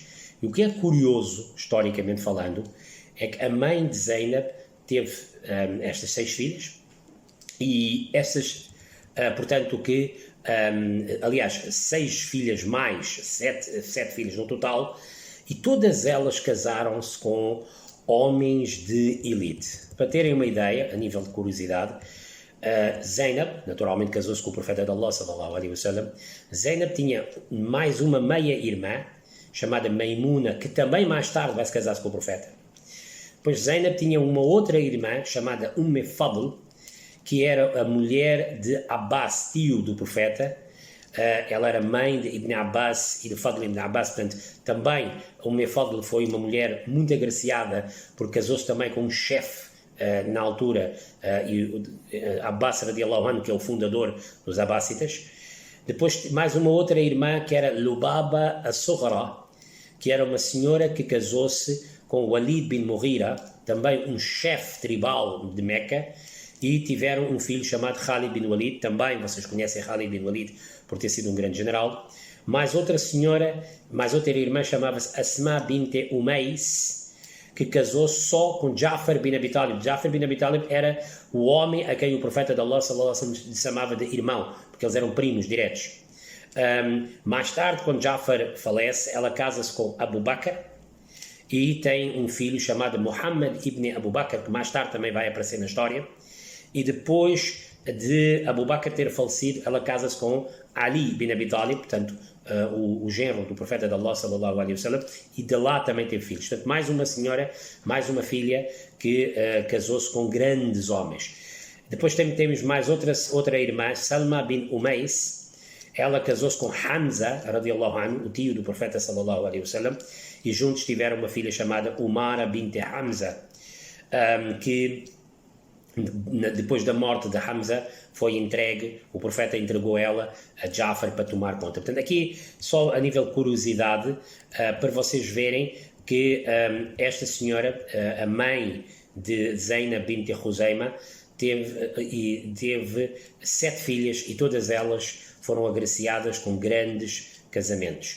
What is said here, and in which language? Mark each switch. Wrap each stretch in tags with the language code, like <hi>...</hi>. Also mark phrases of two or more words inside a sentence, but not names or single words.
<pt>E o que é curioso, historicamente falando, é que a mãe de Zainab teve estas 6 filhas, e essas, portanto, aliás, 6 filhas mais 7 filhas no total, e todas elas casaram-se com homens de elite. Para terem uma ideia, a nível de curiosidade, Zainab, naturalmente, casou-se com o profeta de Allah,</pt> <ar>صلى الله عليه وسلم.</ar> <pt>Zainab tinha mais uma meia-irmã, chamada Maimuna, que também mais tarde vai se casar com o profeta. Pois Zainab tinha uma outra irmã, chamada Fadl, que era a mulher de Abbas, tio do profeta. Ela era mãe de Ibn Abbas e de Fadl ibn Abbas, portanto, também Fadl foi uma mulher muito agraciada, porque casou-se também com um chefe na altura,</pt> <ar>عباس رضي الله عنه,</ar> <pt>que é o fundador dos Abbásitas. Depois, mais uma outra irmã, que era Lubaba as-Sughra, que era uma senhora que casou-se com Walid bin Mughira, também um chefe tribal de Meca, e tiveram um filho chamado Khalid bin Walid. Também vocês conhecem Khalid bin Walid por ter sido um grande general. Mais outra irmã, chamava-se Asma bint Umays, que casou-se só com Ja'far bin Abi Talib. Ja'far bin Abi Talib era o homem a quem o profeta de Allah,</pt> <ar>صلى الله عليه وسلم,</ar> <pt>chamava de irmão, porque eles eram primos diretos. Mais tarde, quando Ja'far falece, ela casa-se com Abu Bakr e tem um filho chamado Muhammad ibn Abu Bakr, que mais tarde também vai aparecer na história. E depois de Abu Bakr ter falecido, ela casa-se com Ali bin Abi Talib, portanto, o genro do profeta de Allah,</pt> <ar>صلى الله عليه وسلم,</ar> <pt>e de lá também teve filhos. Portanto, mais uma senhora, mais uma filha que casou-se com grandes homens. Depois temos mais outra irmã, Salma bin Umays. Ela casou-se com Hamza,</pt> <ar>رضي الله عنه,</ar> <pt>o tio do profeta,</pt> <ar>صلى الله عليه وسلم,</ar> <pt>e juntos tiveram uma filha chamada Umara bint Hamza, que depois da morte de Hamza, foi entregue, o profeta entregou ela a Jafar para tomar conta. Portanto, aqui, só a nível de curiosidade, para vocês verem que esta senhora, a mãe de Zainab bint Khuzaima, teve 7 filhas e todas elas foram agraciadas com grandes casamentos.</pt>